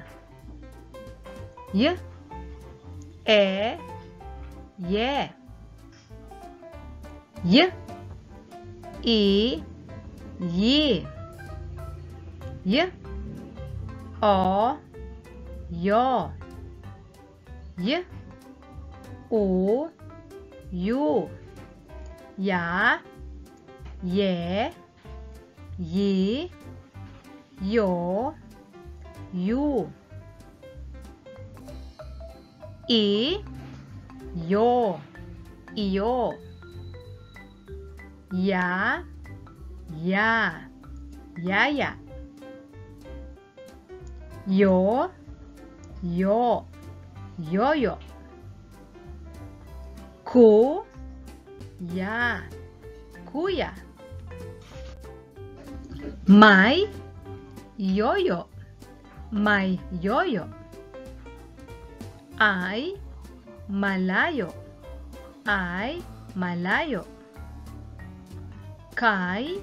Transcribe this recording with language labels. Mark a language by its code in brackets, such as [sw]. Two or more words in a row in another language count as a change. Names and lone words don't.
[tl] Y. E. Ye. Y. I. Yi. Y. O. Yo. Y. U. Yu. Ya. Ye. Yi. Yo. Yu. I. Yo. Iyo. Ya. Ya. Yaya. Yo. Yo. Yoyo. Ku. Ya. Kuya. May. Yoyo. May yoyo. Ay. Malayo. Ay malayo. Kay.